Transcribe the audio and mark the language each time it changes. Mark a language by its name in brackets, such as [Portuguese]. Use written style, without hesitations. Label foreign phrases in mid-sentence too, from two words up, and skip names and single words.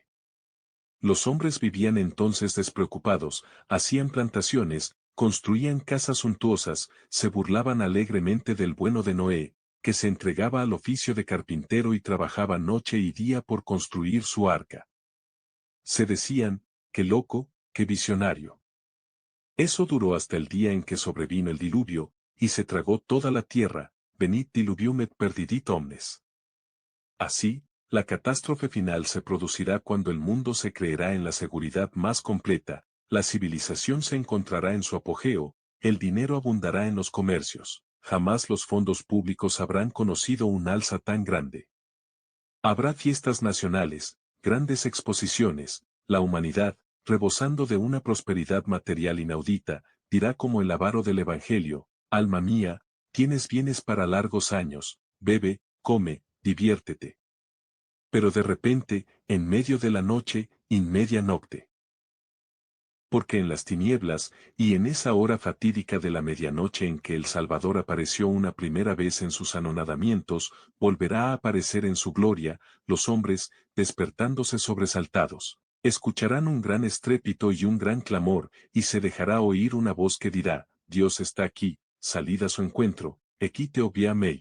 [Spanish] Los hombres vivían entonces despreocupados, hacían plantaciones, construían casas suntuosas, se burlaban alegremente del bueno de Noé, que se entregaba al oficio de carpintero y trabajaba noche y día por construir su arca. Se decían, qué loco, qué visionario. Eso duró hasta el día en que sobrevino el diluvio, y se tragó toda la tierra, [Latin] venit diluvium et perdidit omnes. [Spanish] Así, la catástrofe final se producirá cuando el mundo se creerá en la seguridad más completa, la civilización se encontrará en su apogeo, el dinero abundará en los comercios, jamás los fondos públicos habrán conocido un alza tan grande. Habrá fiestas nacionales, grandes exposiciones, la humanidad, rebosando de una prosperidad material inaudita, dirá como el avaro del Evangelio, alma mía, tienes bienes para largos años, bebe, come, diviértete. Pero de repente, en medio de la noche, [Latin] in media nocte. [Spanish] Porque en las tinieblas, y en esa hora fatídica de la medianoche en que el Salvador apareció una primera vez en sus anonadamientos, volverá a aparecer en su gloria, los hombres, despertándose sobresaltados, Escucharán un gran estrépito y un gran clamor, y se dejará oír una voz que dirá, Dios está aquí, salid a su encuentro, [Latin] equite obvia mei.